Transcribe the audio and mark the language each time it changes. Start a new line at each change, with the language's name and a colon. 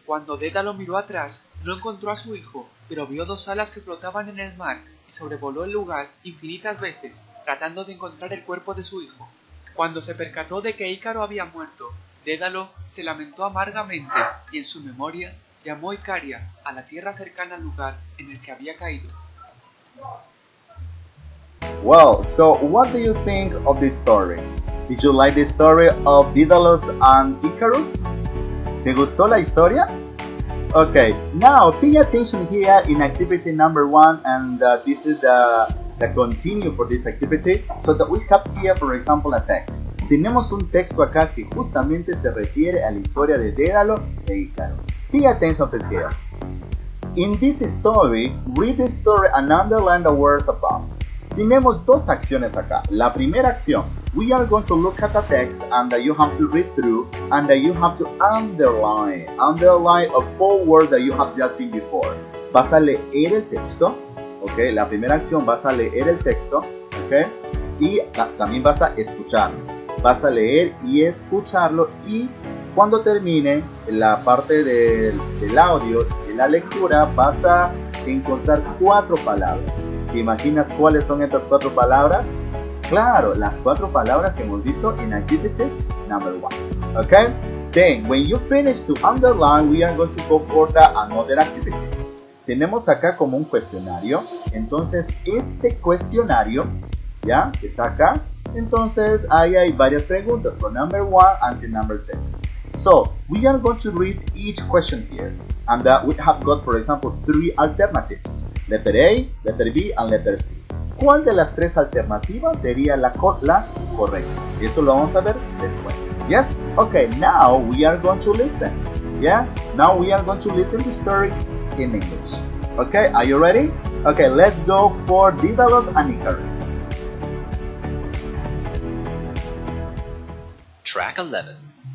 Spanish: Cuando Dédalo miró atrás, no encontró a su hijo, pero vio dos alas que flotaban en el mar, y sobrevoló el lugar infinitas veces, tratando de encontrar el cuerpo de su hijo. Cuando se percató de que Ícaro había muerto, Dédalo se lamentó amargamente y en su memoria llamó Icaria a la tierra cercana al lugar en el que había caído.
English: Well, so what do you think of this story? Did you like the story of Daedalus and Icarus?
Spanish: ¿Te gustó la historia?
English: Okay, now pay attention here in activity number 1, and this is the continue for this activity, so that we have here, for example, a text.
Spanish: Tenemos un texto acá que justamente se refiere a la historia de Dédalo e Ícaro.
English: Pay attention please here. In this story, read the story and underline the words above.
Spanish: Tenemos dos acciones acá. La primera acción,
English: we are going to look at the text and you have to read through and you have to underline a 4 words that you have just seen before.
Spanish: Vas a leer el texto, ok, la primera acción vas a leer el texto, ok, y también vas a escucharlo. Vas a leer y escucharlo y cuando termine la parte del audio, de la lectura, vas a encontrar 4 palabras. ¿Te imaginas cuáles son estas 4 palabras? Claro, las 4 palabras que hemos visto en activity number 1.
English: Okay? Then, when you finish to underline, we are going to go for another activity.
Spanish: Tenemos acá como un cuestionario. Entonces, este cuestionario, ¿ya? Está acá. Entonces, ahí hay varias preguntas,
English: from number 1 until number 6. So, we are going to read each question here. And we have got, for example, 3 alternatives. Letter A, letter B, and letter C.
Spanish: ¿Cuál de las 3 alternativas sería la correcta? Eso lo vamos a ver después.
English: Yes? Okay, now we are going to listen. Yeah? Now we are going to listen to the story in English. Okay, are you ready? Okay, let's go for Daedalus and Icarus. Track 11.